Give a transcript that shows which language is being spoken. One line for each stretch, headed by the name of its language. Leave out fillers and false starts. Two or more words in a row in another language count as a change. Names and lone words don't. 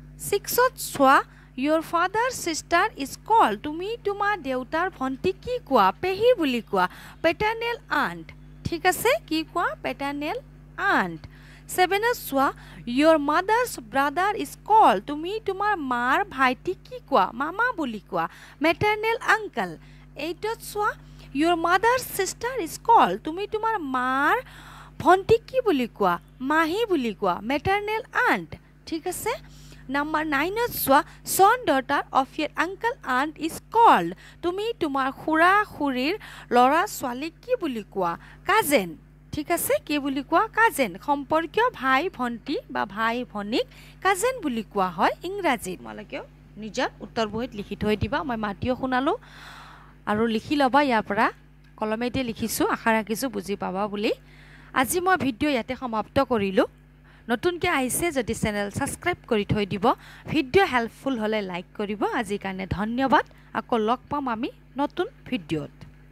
Assamese: ত সোৱা
English: your father's sister is called
Assamese: তুমি তোমাৰ দেউতাৰ ভন্টি কি কোৱা পেহী বুলি কোৱা
English: paternal aunt
Assamese: ঠিক আছে কি কোৱা
English: paternal aunt
Assamese: 7 ত সোৱা
English: your mother's brother is called
Assamese: তুমি তোমাৰ মাৰ ভাইটি কি কোৱা মামা বুলি কোৱা
English: maternal uncle
Assamese: 8 ত সোৱা
English: your mother's sister is called
Assamese: তুমি তোমাৰ মাৰ ভন্টি কি বুলি কোৱা মাহী বুলি কোৱা
English: maternal aunt
Assamese: ঠিক আছে নাম্বাৰ 9ত চোৱা
English: son daughter of your uncle aunt is called
Assamese: তুমি তোমাৰ খুৰা খুৰীৰ ল'ৰা ছোৱালীক কি বুলি কোৱা কাজেন ঠিক আছে কি বুলি কোৱা কাজেন সম্পৰ্কীয় ভাই ভন্টি বা ভাই ভনীক কাজেন বুলি কোৱা হয় ইংৰাজীত তোমালোকে নিজৰ উত্তৰ বহীত লিখি থৈ দিবা মই মাতিও শুনালো আৰু লিখি ল'বা ইয়াৰ পৰা কলমেতে লিখিছোঁ আশা ৰাখিছোঁ বুজি পাবা বুলি আজি মই ভিডিঅ' ইয়াতে সমাপ্ত কৰিলোঁ নতুনকৈ আহিছে যদি
English: channel subscribe
Assamese: কৰি থৈ দিব
English: video helpful
Assamese: হ'লে লাইক কৰিব আজিৰ কাৰণে ধন্যবাদ আকৌ লগ পাম আমি নতুন ভিডিঅ'ত